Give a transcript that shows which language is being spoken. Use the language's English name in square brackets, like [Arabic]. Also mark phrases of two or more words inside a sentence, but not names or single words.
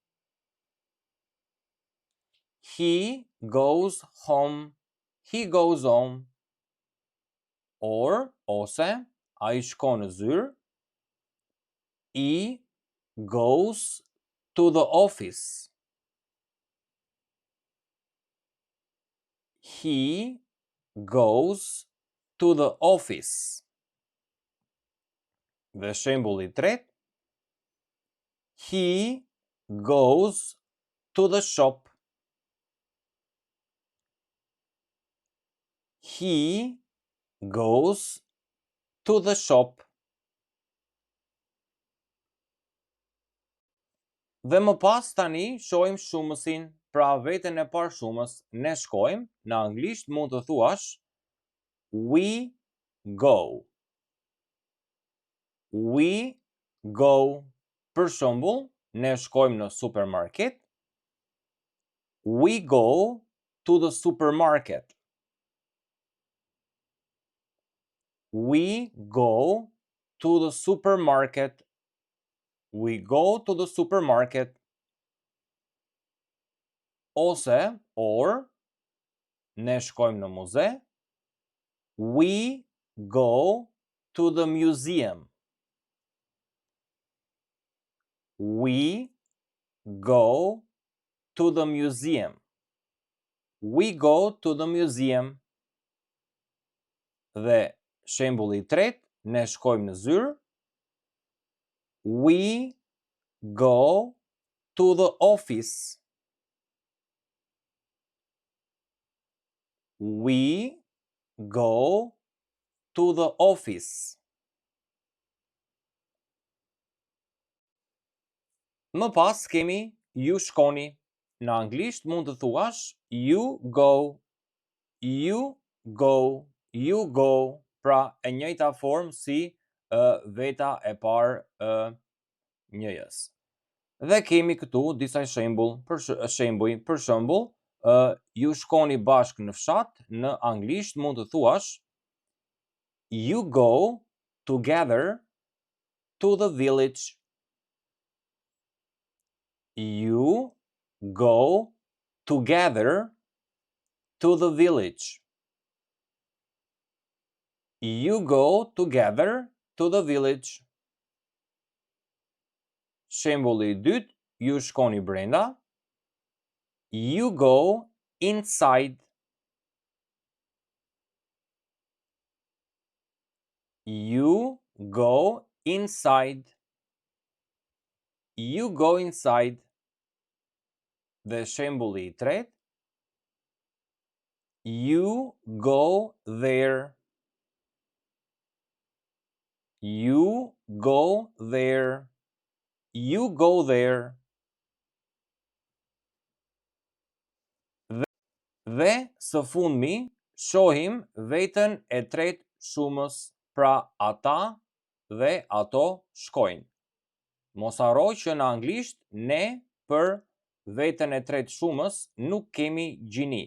[English] He goes home. He goes home. [Albanian] Ose ai shkon në zyrë. [English] He goes to the office. He goes to the office. [Albanian] Dhe shembulli i tretë, [English] he goes to the shop. He goes to the shop. [Albanian] Dhe më pas tani shohim shumësin, pra veten e parë shumës, ne shkojmë, në anglisht mund të thuash [English] we go. We go. [Albanian] Për shembull, ne shkojmë në supermarket. [English] We go to the supermarket. We go to the supermarket. We go to the supermarket. [Albanian] Ose, or, ne shkojmë në muze. [English] We go to the museum. We go to the museum. We go to the museum. [Albanian] Dhe shembulli i tretë, ne shkojmë në zyrë. [English] We go to the office. We go to the office. [Albanian] Më pas kemi ju shkoni. Në anglisht mund të thuash [English] you go. You go. You go. [Albanian] Pra e njëjta formë si veta e parë njëjës. Dhe kemi këtu disa shembull, për shembull, ju shkoni bashkë në fshat, në anglisht mund të thuash [English] you go together to the village. You go together to the village. You go together to the village. [Albanian] Shembulli i dytë, ju shkoni brenda. [English] You go inside. You go inside. You go inside. [Albanian] Dhe shembulli i tretë, [English] you go there. You go there. You go there. [Albanian] Dhe së fundmi, shohim veten e tretë shumës, pra ata dhe ato shkojnë. Mos harro që në anglisht ne për veten e tretë shumës nuk kemi gjini.